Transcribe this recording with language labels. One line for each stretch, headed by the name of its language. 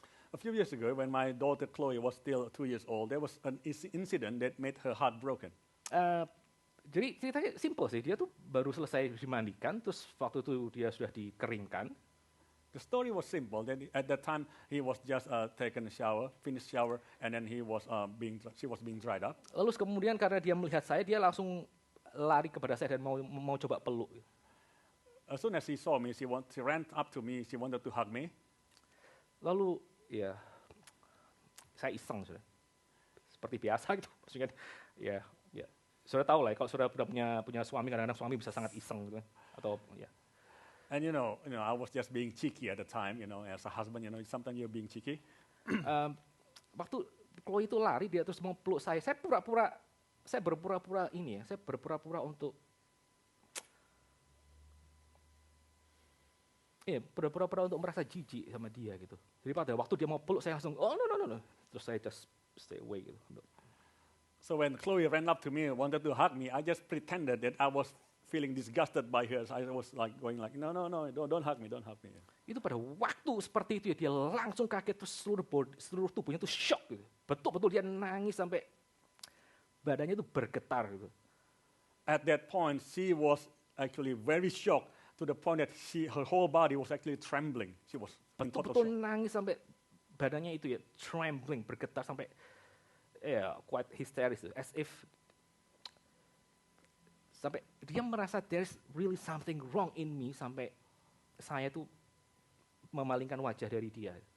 English: A few years ago, when my daughter Chloe was still 2 years old, there was an incident that made her heart broken.
Indonesian: Jadi ceritanya simple sih, dia tuh baru selesai dimandikan, terus waktu itu dia sudah dikeringkan.
English: The story was simple. Then at that time, he was just taken a shower, finished shower, and then she was being dried up.
Indonesian: Lalu kemudian karena dia melihat saya, dia langsung lari kepada saya dan mau coba peluk.
English: As soon as she saw me, she ran up to me. She wanted to hug me.
Indonesian: Lalu ya, saya iseng sudah, seperti biasa gitu. Maksudnya ya, sudah tahu lah. Kalau sudah punya suami, kadang-kadang suami bisa sangat iseng gitu kan, atau ya.
English: And I was just being cheeky at the time, as a husband, sometimes you're being cheeky.
Indonesian: Waktu Chloe itu lari, dia terus mau peluk saya berpura-pura untuk merasa jijik sama dia gitu. Jadi pada waktu dia mau peluk saya langsung,
English: oh no.
Indonesian: Terus saya
English: just stay away
Indonesian: gitu.
English: So when Chloe ran up to me and wanted to hug me, I just pretended that I was feeling disgusted by her. So I was like going like, no, don't hug me.
Indonesian: Itu pada waktu seperti itu ya, dia langsung kaget, terus seluruh tubuhnya tuh shock gitu. Betul-betul dia nangis sampai badannya tuh bergetar gitu.
English: At that point, she was actually very shocked to the point that her whole body was actually trembling. She was
Indonesian: betul-betul nangis sampai badannya itu ya trembling, bergetar sampai
English: quite hysterics, as if
Indonesian: sampai dia merasa
English: there's really something wrong in me,
Indonesian: sampai saya tuh memalingkan wajah dari dia.